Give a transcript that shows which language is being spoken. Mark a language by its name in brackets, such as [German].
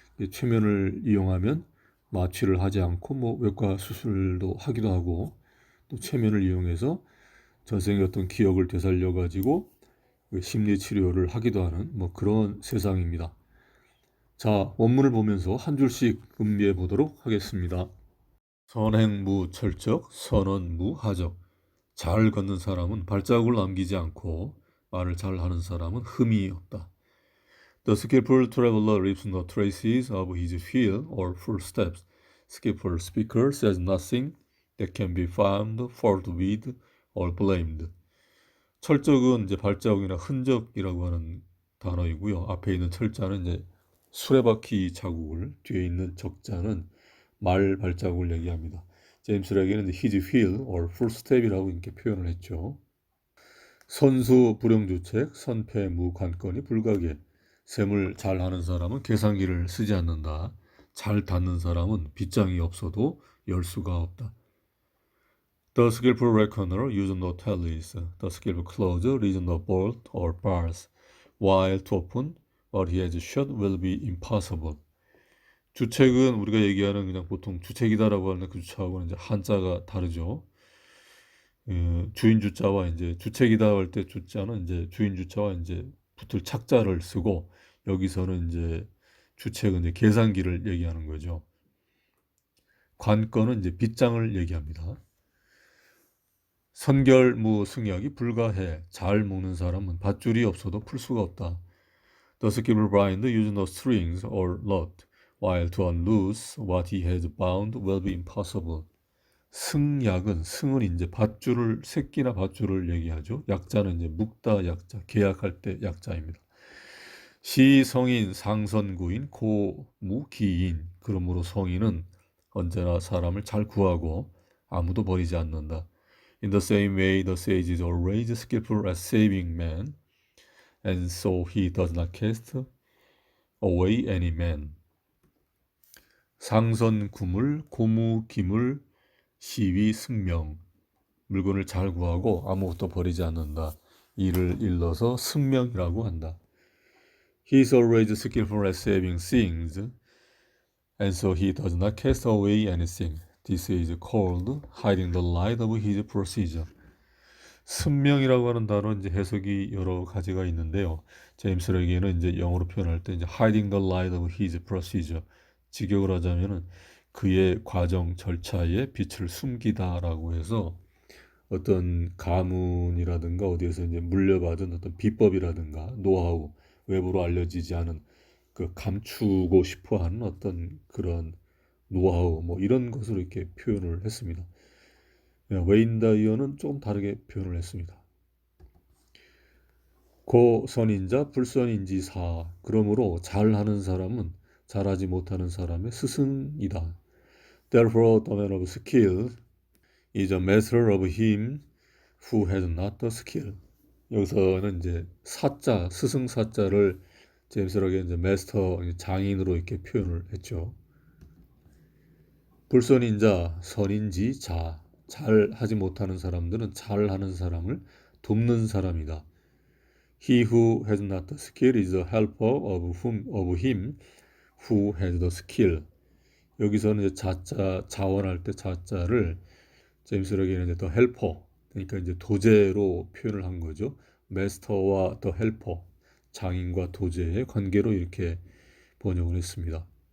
[Korean] 최면을 이용하면 마취를 하지 않고 외과 수술도 하기도 하고 또 최면을 이용해서 전생의 어떤 기억을 되살려 가지고 심리 치료를 하기도 하는 그런 세상입니다. 자, 원문을 보면서 한 줄씩 음미해 보도록 하겠습니다. 선행무철적, 선언무하적. 잘 걷는 사람은 발자국을 남기지 않고 말을 잘하는 사람은 흠이 없다. [English] The skillful traveler leaves no traces of his heel or footsteps. Skillful speaker says nothing that can be found fault with or blamed. [Korean] 철적은 이제 발자국이나 흔적이라고 하는 단어이고요. 앞에 있는 철자는 이제 수레바퀴 자국을, 뒤에 있는 적자는 말 발자국을 얘기합니다. 제임스 렉에는 [English] his heel or footstep [Korean] 이라고 이렇게 표현을 했죠. 선수 불영주책, 선패무관건이 불가계. 셈을 잘하는 사람은 계산기를 쓰지 않는다. 잘 닫는 사람은 빗장이 없어도 열 수가 없다. [English] The skillful reckoner uses no tallies. The skillful closer reads no bolt or bars. While to open what he has shut will be impossible. [Korean] 주책은 우리가 얘기하는 그냥 보통 주책이다라고 하는 그 주차하고는 이제 한자가 다르죠. 주인 주자와 이제 주책이다 할 때 주자는 이제 주인 주자와 이제 붙을 착자를 쓰고 여기서는 이제 주책은 이제 계산기를 얘기하는 거죠. 관건은 이제 빗장을 얘기합니다. 선결무승약이 불가해. 잘 묶는 사람은 밧줄이 없어도 풀 수가 없다. [English] The skillful bind uses no strings or knot, while to unloose what he has bound will be impossible. [Korean] 승은 이제 밧줄을 새끼나 밧줄을 얘기하죠. 약자는 이제 묵다 약자, 계약할 때 약자입니다. 시성인 상선구인 고무기인. 그러므로 성인은 언제나 사람을 잘 구하고 아무도 버리지 않는다. [English] In the same way, the sage is always skillful at saving men, and so he does not cast away any man. [Korean] 상선구물, 고무기물, 시위, 승명. 물건을 잘 구하고 아무것도 버리지 않는다. 이를 일러서 승명이라고 한다. [English] He is always skillful at saving things. And so he does not cast away anything. This is called hiding the light of his procedure. [Korean] 순명이라고 하는 단어는 이제 해석이 여러 가지가 있는데요. 제임스 레기는 이제 영어로 표현할 때 이제 [English] hiding the light of his procedure. [Korean] 직역을 하자면은 그의 과정 절차에 빛을 숨기다라고 해서 어떤 가문이라든가 어디에서 이제 물려받은 어떤 비법이라든가 노하우, 외부로 알려지지 않은 그 감추고 싶어 하는 어떤 그런 노하우 뭐 이런 것으로 이렇게 표현을 했습니다. 웨인 다이어는 조금 다르게 표현을 했습니다. 고선인자 불선인지사. 그러므로 잘하는 사람은 잘하지 못하는 사람의 스승이다. [English] Therefore, the man of skill is a master of him who has not the skill. [Korean] 여기서는 이제 사자, 스승 사자를 제임스 락이 이제 마스터 장인으로 이렇게 표현을 했죠. 불선인자, 선인지자. 잘하지 못하는 사람들은 잘하는 사람을 돕는 사람이다. [English] He who has not the skill is a helper of him who has the skill. [Korean] 여기서는 이제 자자 자원할 때 자자를 제임스 락에는 이제 더 헬퍼, 그러니까 이제 도제로 표현을 한 거죠. 마스터와 더 헬퍼, 장인과 도제의 관계로 이렇게 번역을 했습니다.